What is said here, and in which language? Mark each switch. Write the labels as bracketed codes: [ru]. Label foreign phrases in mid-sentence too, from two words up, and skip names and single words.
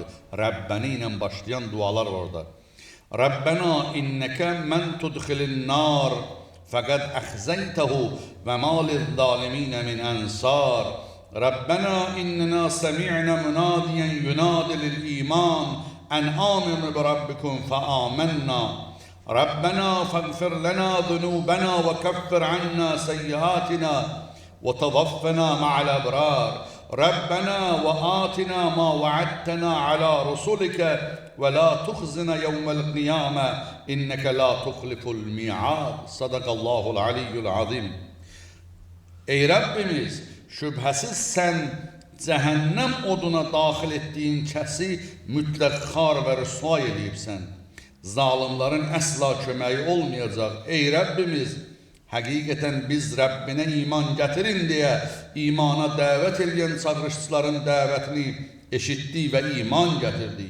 [az] Rəbbəni ilə başlayan dualar orada. [ar] ربنا إنك من تدخل النار فقد أخزيته وما للظالمين من أنصار. ربنا إننا سمعنا مناديا ينادي للإيمان أن آمنوا بربكم فآمنا. ربنا فاغفر لنا ذنوبنا وكفر عنا سيئاتنا وتوفنا مع الأبرار. ربنا وآتنا ما وعدتنا على رسلك ولا تخزنا يوم القيامة إنك لا تخلف الميعاد. صدق الله العلي العظيم. [az] Ey Rəbbimiz, şübhəsiz sən cəhənnəm oduna daxil etdiyin kəsi mütləq xar və rüsva edibsən. Zalimlərin əsla köməyi olmayacaq. Ey Rəbbimiz, həqiqətən biz Rəbbinə iman gətirin deyə imana dəvət edən çağırışçıların dəvətini eşitdik və iman gətirdik.